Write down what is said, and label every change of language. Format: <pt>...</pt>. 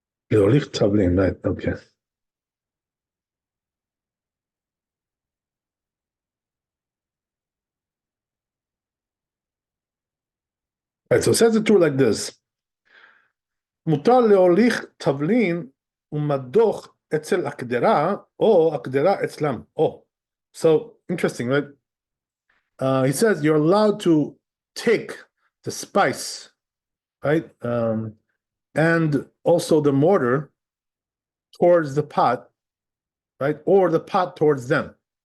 <en>Right, okay. Right, so it says the tour like this.</en> <he>מותר להוליך תבלין ומדוך אצל הקדרה, או הקדרה אצלם.</he> <en>Oh, so interesting, right? He says you're allowed to take the spice, right? And also the mortar towards the pot, right? Or the pot towards them.</en>